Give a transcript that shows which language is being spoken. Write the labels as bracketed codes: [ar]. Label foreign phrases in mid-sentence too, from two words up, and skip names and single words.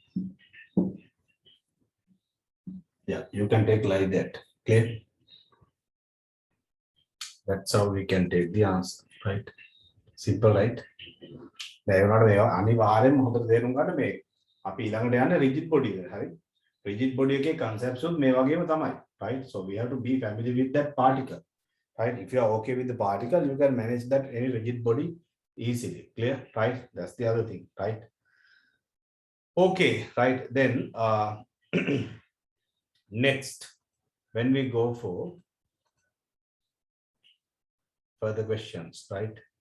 [en] Yeah, you can take like that. Clear? That's how we can take the answer, right? Simple, right? [si] අනිවාර්යෙන්ම හොඳට තේරුම් ගන්න මේ අපි ඊළඟට යන්නේ [en] rigid body [si] එක. හරි? [en] Rigid body [si] එකේ concepts උත් මේ වගේම තමයි, [en] right? So we have to be familiar with that particle, right? If you are okay with the particle, you can manage that any rigid body easily. Clear? Right? That's the other thing, right? Okay, right? Then next, when we go for further questions, right?